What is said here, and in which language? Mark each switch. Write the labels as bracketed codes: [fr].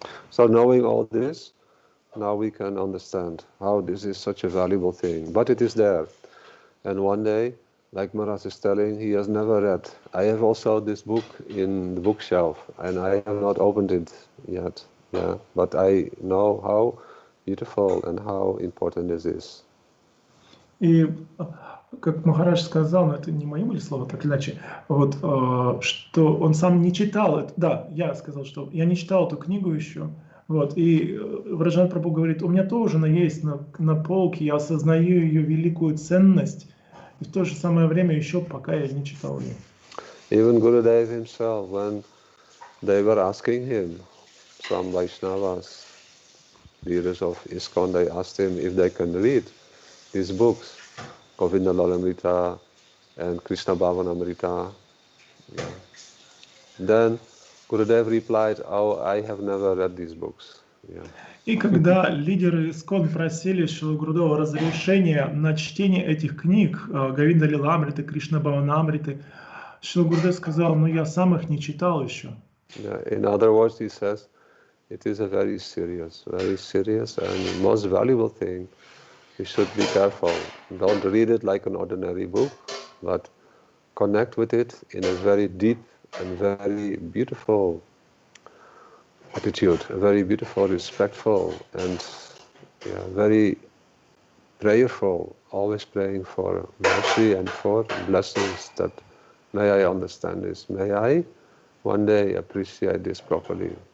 [en] So knowing all this, now we can understand how this is such a valuable thing. But it is there. And one day, like Maharaj is telling, he has never read. I have also this book in the bookshelf, and I have not opened it yet. Yeah, but I know how beautiful and how important this is. [ru] И как Махарадж сказал, но это не мои были слова, так или иначе, вот, что он сам не читал это. Да, я сказал, что я не читал эту книгу еще. Вот, и Враджанатх Прабху говорит, у меня тоже она есть на полке, я осознаю ее великую ценность, и в то же самое время еще пока я не читал ее. [en] Even Gurudev himself, when they were asking him, some Vaishnavas, leaders of ISKCON, they asked him if they can read these books, Govinda Lalamrita and Krishna Bhavanamrita. Yeah. Then Gurudev replied, oh, I have never read these books. Yeah. [ru] И когда лидеры ISKCON просили Шрилу Гурудева разрешения на чтение этих книг, Говинда Лиламриты, Кришна Бхаванамриты, Шрила Гурудев сказал, но я сам их не читал еще. [en] Yeah. In other words, he says, it is a very serious and most valuable thing. You should be careful. Don't read it like an ordinary book, but connect with it in a very deep and very beautiful attitude, a very beautiful, respectful, and very prayerful, always praying for mercy and for blessings that may I understand this, may I one day appreciate this properly.